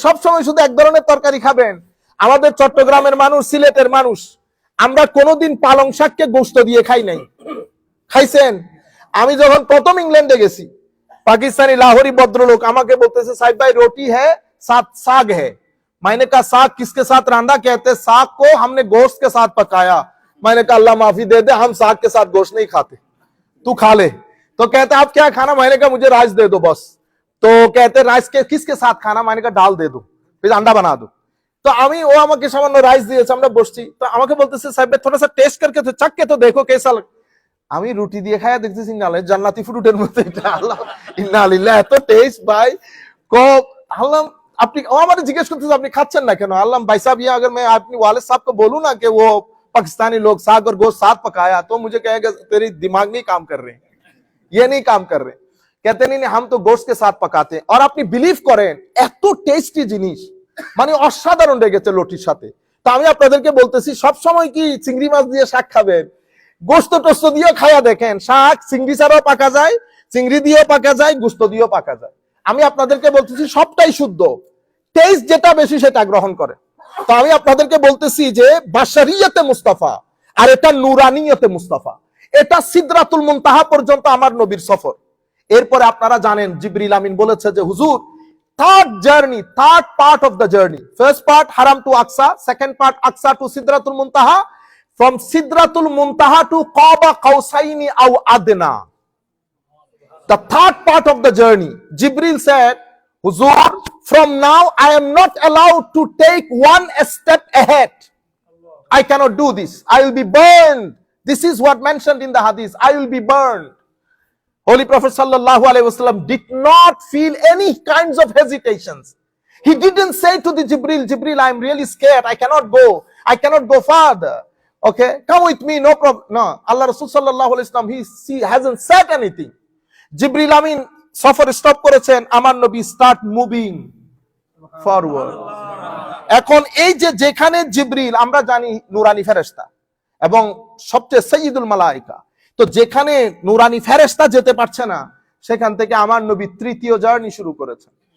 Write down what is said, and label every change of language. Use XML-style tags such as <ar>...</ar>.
<bn>সবসময় শুধু এক ধরনের তরকারি খাবেন? আমাদের চট্টগ্রামের মানুষ, সিলেটের মানুষ, আমরা কোনোদিন পালং শাককে গোশত দিয়ে খাই নাই। খাইছেন? আমি যখন প্রথম ইংল্যান্ডে গেছি, পাকিস্তানি লাহোরি ভদ্রলোক আমাকে বলতেছে, সাহেব ভাই</bn> <hi>रोटी है साथ साग है। मैंने कहा साग किसके साथ रांधा? कहते साग को हमने गोश्त के साथ पकाया। मैंने कहा अल्लाह माफी दे दे, हम साग के साथ गोश्त नहीं खाते, तू खा ले। तो कहते आप क्या खाना? मैंने कहा मुझे राइस दे दो बस। तो कहते राइस के किसके साथ खाना? मैंने कहा दाल दे दो, फिर अंडा बना दो।</hi> <bn>तो আমি ও আমাকে সামান্য রাইস দিয়েছে, আমরা বসছি, তো আমাকে বলতেছে সাহেব</bn> <hi>थोड़ा सा टेस्ट करके तो चख के तो देखो कैसा लग।</hi> <bn>আমি রুটি দিয়ে খায়া দেখতেছি নালে জান্নাতি ফ্রুটের মতো, এটা আল্লাহ ইন্না লিল্লাহ, এত টেস্ট ভাই। को আল্লাহ আপনি ও আমাকে জিজ্ঞেস করতেছে আপনি খাচ্ছেন না কেন?</bn> <hi>আল্লাহ भाई साहब ये अगर मैं अपने वालिद साहब को बोलूं ना कि वो पाकिस्तानी लोग साग और गोश्त साथ पकाया, तो मुझे कहेगा तेरी दिमाग नहीं काम कर रहे, ये नहीं काम कर रहे। कहते नहीं हम तो गोश्त के साथ पकाते हैं।</hi> <bn>और আপনি বিলিভ করেন এত টেস্টি জিনিস, মানে অসাধারণ লেগেছে লটির সাথে। তা আমি আপনাদেরকে বলতেছি সব সময় কি চিংড়ি মাছ দিয়ে শাক খাবেন? গোস্ত টোস্ত দিয়েও খায়া দেখেন, শাক চিংড়ি ছাড়াও পাকা যায়, চিংড়ি দিয়েও পাকা যায়, গোস্ত দিয়েও পাকা যায়। আমি আপনাদেরকে বলতেছি সবটাই শুদ্ধ, টেস্ট যেটা বেশি সেটা গ্রহণ করে। তো আমি আপনাদেরকে বলতেছি যে বাশারিয়তে মুস্তাফা আর এটা নুরানিয়তে মুস্তাফা, এটা সিদরাতুল মুনতাহা পর্যন্ত আমার নবীর সফর। এরপরে আপনারা জানেন জিবরিল আমিন বলেছে যে হুজুর third journey, third part of the journey, first part হারাম two Aqsa, second part Aqsa two Sidratul Muntaha,</bn> <en>from Sidratul Muntaha to Qaba Qausaini aw Adna. The third part of the journey, Jibril said, Huzur, from now I am not allowed to take one step ahead. I cannot do this. I will be burned. This is what mentioned in the hadith. I will be burned. Holy Prophet sallallahu alaihi wasallam did not feel any kinds of hesitations. He didn't say to the Jibril, I am really scared. I cannot go. I cannot go farther. Okay, come with me, no problem. No, Allah Rasul sallallahu alaihi wasallam, he hasn't said anything.</en> <bn>Jibril Amin সফর stop করেছেন, আমার নবী start moving forward. এখন এই যে যেখানে জিবরিল, আমরা জানি নুরানি ফেরেশতা এবং সবচেয়ে সাইয়্যিদুল মালায়েকা, তো যেখানে নুরানি ফেরেশতা যেতে পারছে না, সেখান থেকে আমার নবী তৃতীয় জার্নি শুরু করেছেন।</bn>